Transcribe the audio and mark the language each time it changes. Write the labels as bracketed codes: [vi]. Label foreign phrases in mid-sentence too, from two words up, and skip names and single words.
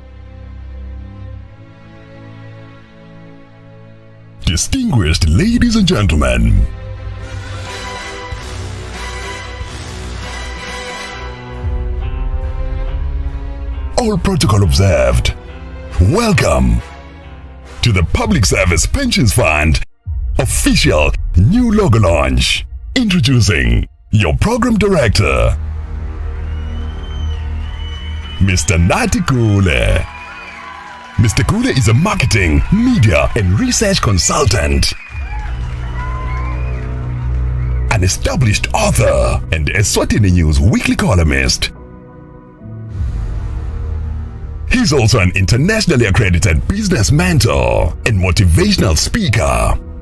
[en] Distinguished ladies and gentlemen, all protocol observed, welcome to the Public Service Pensions Fund official new logo launch. Introducing your program director, Mr. Nati Kule. Mr. Kule is a marketing, media and research consultant, an established author and a Eswatini News weekly columnist. He's also an internationally accredited business mentor and motivational speaker.